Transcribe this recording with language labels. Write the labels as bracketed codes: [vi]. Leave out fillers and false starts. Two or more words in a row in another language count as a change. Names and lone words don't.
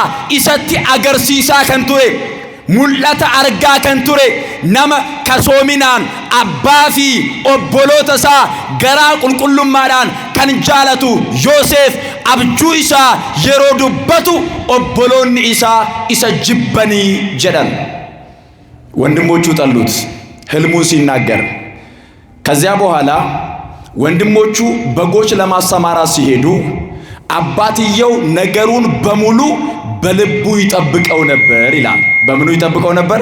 [om] isatti agarsiisaa kan ture, mul'ata argaa kan ture, nama kasoominaan abbaa fi obboloota isaa garaa qulqullummaadhaan kan jaalatu Yoosef abjuu isaa yeroo dubbatu obboloonni isaa isa jibbanii jedhan። [am] ወንድሞቹ ጠሉት ህልሙን ሲናገር። ከዚያ በኋላ ወንድሞቹ በጎች ለማሰማራት ሲሄዱ አባትየው ነገሩን በሙሉ በልቡ ይጠብቀው ነበር ይላል። በምኑ ይጠብቀው ነበር?